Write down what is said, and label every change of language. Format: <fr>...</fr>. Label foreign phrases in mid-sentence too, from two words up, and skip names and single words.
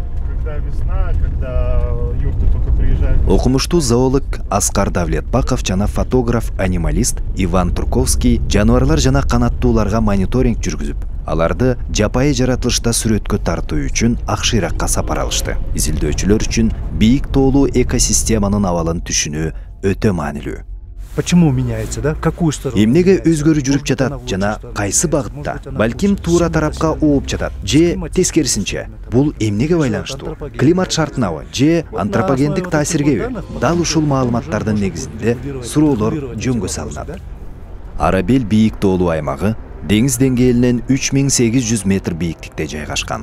<ky>Окумуштуу зоолог Аскар Давлетбаков жана фотограф-анималист Иван Турковский жаныбарлар жана канаттууларга мониторинг жүргүзүп, аларды жапайы жаратылышта сүрөткө тартуу үчүн ак шыйракка сапар алышты. Изилдөөчүлөр үчүн бийик тоолуу экосистеманын абалын түшүнүү өтө маанилүү.</ky> <ru>Почему меняется, да? Какую сторону?</ru> <ky>Эмнеге өзгөрүү жүрүп жатат жана кайсы багытта? Балким туура тарапка ооп жатат же тескерисинче? Бул эмнеге байланыштуу? Климат шартынабы же антропогендик таасиргеби? Дал ушул маалыматтардын негизинде суроолор жөнгө салынат. Арабел бийик тоолуу аймагы деңиз деңгээлинен 3800 метр бийиктикте жайгашкан.</ky>